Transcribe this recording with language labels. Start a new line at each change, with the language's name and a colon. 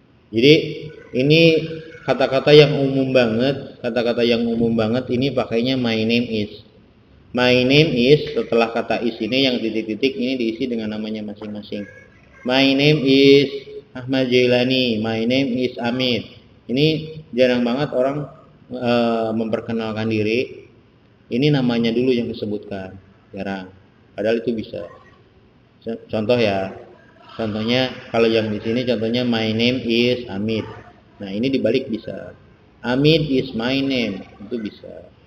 Indonesian: Jadi ini kata-kata yang umum banget, kata-kata yang umum banget ini pakainya
English: my name is. My name is,
Indonesian: setelah kata is ini yang titik-titik ini diisi dengan namanya masing-masing.
English: My name is Ahmad Jailani, my name is Amit.
Indonesian: Ini jarang banget orang memperkenalkan diri. Ini namanya dulu yang disebutkan, jarang. Padahal itu bisa. Contoh ya, contohnya kalau yang di sini contohnya
English: my name is Amit.
Indonesian: Nah ini dibalik bisa.
English: Amit is my name,
Indonesian: itu bisa.